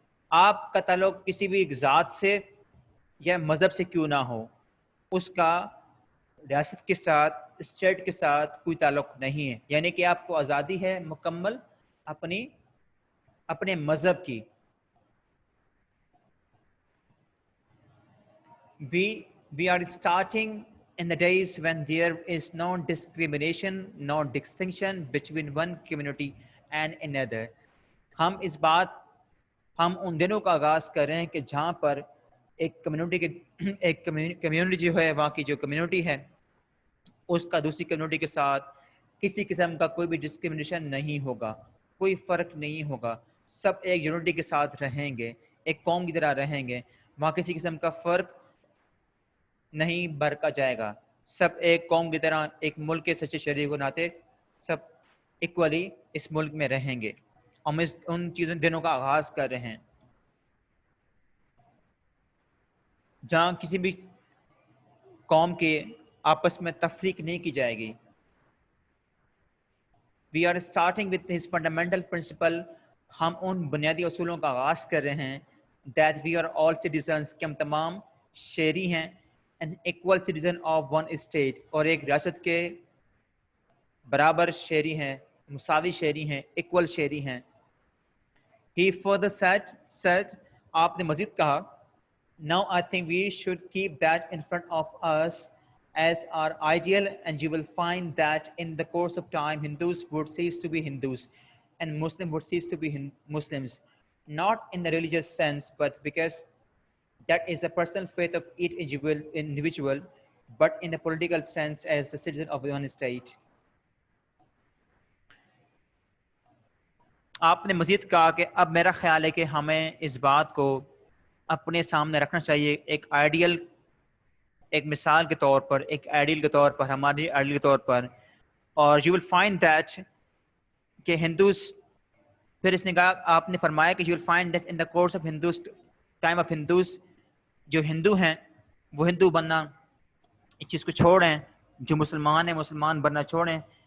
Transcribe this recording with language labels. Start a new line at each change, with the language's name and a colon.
Urdu: آپ کا تعلق کسی بھی ذات سے یا مذہب سے کیوں نہ ہو، اس کا ریاست کے ساتھ، اسٹیٹ کے ساتھ کوئی تعلق نہیں ہے. یعنی کہ آپ کو آزادی ہے مکمل اپنے مذہب کی.
English: We are starting in the days when there is no discrimination, no distinction between one community and another.
Urdu: ہم ان دنوں کا آغاز کر رہے ہیں کہ جہاں پر ایک کمیونٹی جو ہے، وہاں کی جو کمیونٹی ہے، اس کا دوسری کمیونٹی کے ساتھ کسی قسم کا کوئی بھی ڈسکرمنیشن نہیں ہوگا، کوئی فرق نہیں ہوگا. سب ایک یونٹی کے ساتھ رہیں گے، ایک قوم کی طرح رہیں گے. وہاں کسی قسم کا فرق نہیں برقا جائے گا. سب ایک قوم کی طرح، ایک ملک کے سچے شہری کو ناتے سب ایکولی اس ملک میں رہیں گے. ہم ان چیزوں دنوں کا آغاز کر رہے ہیں جہاں کسی بھی قوم کے آپس میں تفریق نہیں کی جائے گی.
English: We are starting with his fundamental principle.
Urdu: ہم ان بنیادی اصولوں کا آغاز کر رہے ہیں
English: that we are all citizens،
Urdu: کہ ہم تمام شہری ہیں،
English: an equal citizen of one state،
Urdu: اور ایک ریاست کے برابر شہری ہیں، مساوی شہری ہیں، equal شہری ہیں.
English: He further said
Urdu: آپ نے مزید کہا
English: now I think we should keep that in front of us as our ideal, and you will find that in the course of time Hindus would cease to be Hindus and Muslims would cease to be Muslims, not in the religious sense but because that is a personal faith of each individual, but in the political sense as the citizen of one state.
Urdu: آپ نے مزید کہا کہ اب میرا خیال ہے کہ ہمیں اس بات کو اپنے سامنے رکھنا چاہیے ایک آئیڈیل، ایک مثال کے طور پر، ایک آئیڈیل کے طور پر، ہماری آئیڈیل کے طور پر. اور
English: you will find that
Urdu: کہ ہندوز، پھر اس نے کہا، آپ نے فرمایا کہ
English: you will find that in the course of Hindus,
Urdu: time of Hindus, جو ہندو ہیں وہ ہندو بننا اس چیز کو چھوڑیں، جو مسلمان ہیں مسلمان بننا چھوڑیں.